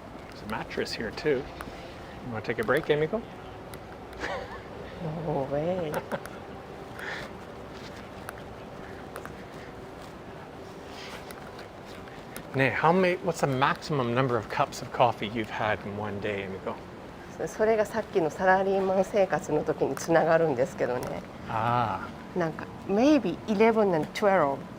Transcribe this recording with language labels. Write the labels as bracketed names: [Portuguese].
[English] There's a mattress here too. You want to take a break, Emiko? No way. What's the maximum number of cups of coffee you've had in one day, Emiko? [Japanese] それがさっきのサラリーマン生活の時につながるんですけどね。 Ah, なんか [English] maybe 11 and 12.